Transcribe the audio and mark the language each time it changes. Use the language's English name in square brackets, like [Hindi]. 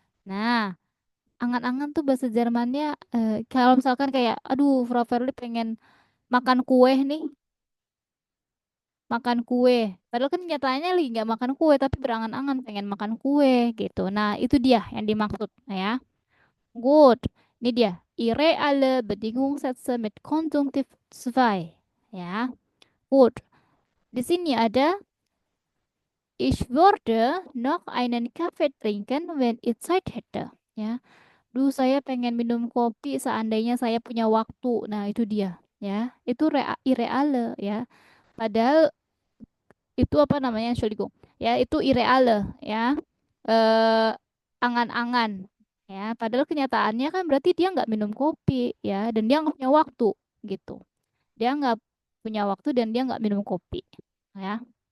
[Indonesian] Nah, angan-angan tuh bahasa Jermannya kalau misalkan kayak aduh, Frau Verly pengen makan kue nih, makan kue. Padahal kan nyatanya lagi nggak makan kue, tapi berangan-angan pengen makan kue gitu. Nah, itu dia yang dimaksud ya. Good. Ini dia. [German] Irreale Bedingungssätze mit Konjunktiv 2. Ya. Good. [Indonesian] Di sini ada [German] Ich würde noch einen Kaffee trinken, wenn ich Zeit hätte. [Indonesian] Ya. Duh, saya pengen minum kopi seandainya saya punya waktu. Nah, itu dia. Ya. Itu irreale ya. Padahal itu apa namanya, Entschuldigung ya, itu ireale ya, eh angan-angan ya, padahal kenyataannya kan berarti dia nggak minum kopi ya, dan dia nggak punya waktu gitu, dia nggak punya waktu dan dia nggak minum kopi ya.